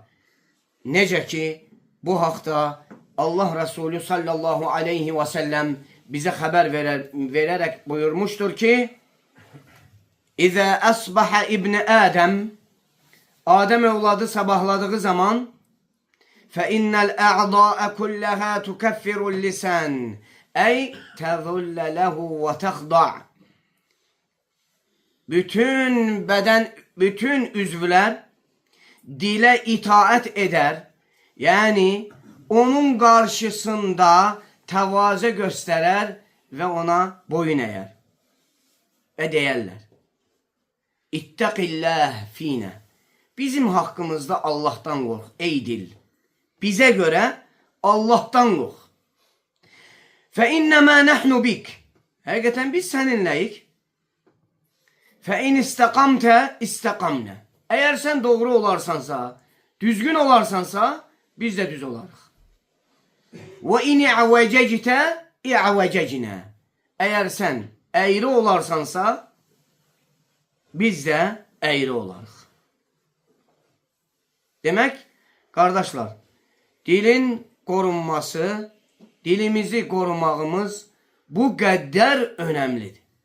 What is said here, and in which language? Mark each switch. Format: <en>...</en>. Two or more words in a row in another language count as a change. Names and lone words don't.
<az>Necə ki, bu haqda Allah Resulü</az> <ar>صلى الله عليه وسلم</ar> <az>bizə xəbər verərək buyurmuşdur ki,</az> <ar>إذا أصبح ابن آدم,</ar> <az>Adəm övladı sabahladığı zaman,</az> <ar>فَإِنَّ الْأَعْضَاءَ كُلَّهَا تُكَفِّرُ اللِّسَانِ أي تذل له وتخضع'</ar> <az>bütün üzvlər dilə itaət edər, yəni onun qarşısında təvazö göstərər və ona boyun əyər. Və deyərlər,</az> <ar>اتق الله فينا,</ar> <az>bizim haqqımızda Allahdan qorx, ey dil. Bizə görə Allahdan qorx.</az> <ar>فَإِنَّمَا نَحْنُ بِكَ</ar> <az>Həqiqətən biz səninləyik.</az> <ar>فَإِنْ اِسْتَقَمْتَ اِسْتَقَمْنَ</ar> <az>Əgər sən doğru olarsansa, düzgün olarsansa, biz də düz olarıq.</az> <ar>وَإِنْ اِعْوَجَجْتَ اِعْوَجَجْنَا</ar> <az>Əgər sən əyri olarsansa, biz də əyri olarıq. Demək, qardaşlar, dilin qorunması, dilimizi qorumağımız bu qədər önəmlidir.</az>